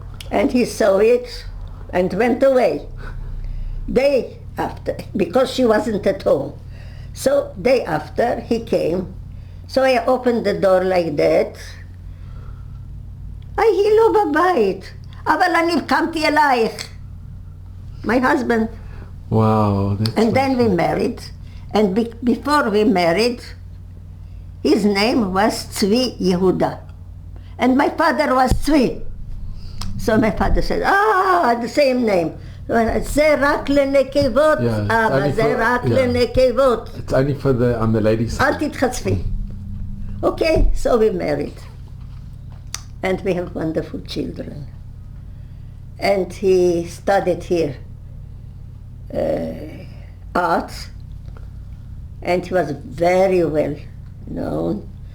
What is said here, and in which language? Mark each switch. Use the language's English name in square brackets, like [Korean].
[English] And he saw it and went away. Day after, because she wasn't at home. So day after he came. So I opened the door like that. [Hebrew] היא לא בבית, אבל אני קמתי אלייך. [English] My husband. Wow. That's And then we married. And before we married, his name was Tzvi Yehuda. And my father was Tzvi. So my father said, the same name. [Hebrew] זה רק לנקבות, אבא, זה רק לנקבות. [English] It's only for on the ladies' side. [Hebrew] אל תתחצפי. [English] Okay, so we married. And we have wonderful children. And he studied here art, and he was very well known.